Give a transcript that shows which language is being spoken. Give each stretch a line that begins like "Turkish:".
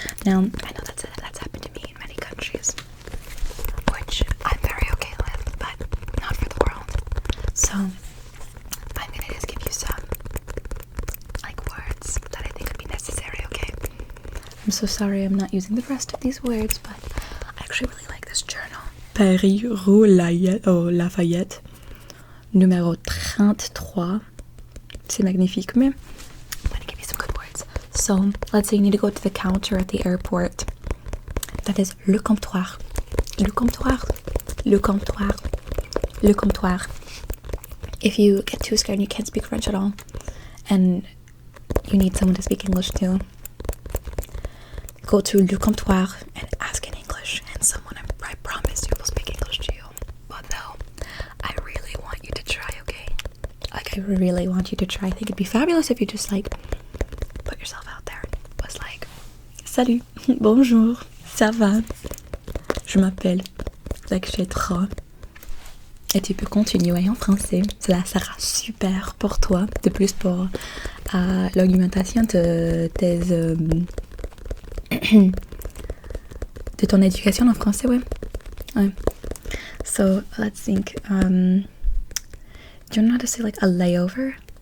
English: Now, I know that's happened to me in many countries, which I'm very okay with, but not for the world. So I'm gonna just give you some like words that I think would be necessary, okay? I'm so sorry I'm not using the rest of these words, but I actually really like this journal.
French: Paris, rue Lafayette, numéro 33. C'est magnifique, mais
English: I'm going to give you some good words. So, let's say you need to go to the counter at the airport.
French: That is le comptoir. Le comptoir. Le comptoir. Le comptoir.
English: If you get too scared and you can't speak French at all, and you need someone to speak English to, go to le comptoir and ask in English, and someone, I promise you, will speak English to you. But no, I really want you to try, okay? Like, I really want you to try. I think it'd be fabulous if you just, like, put yourself out there. Was like,
French: salut, bonjour, ça va, je m'appelle, etc. Et tu peux continuer en français. Cela sera super pour toi. De plus pour l'augmentation de tes... de ton éducation en français, ouais.
English: So, let's think. Do you know how to say like a layover?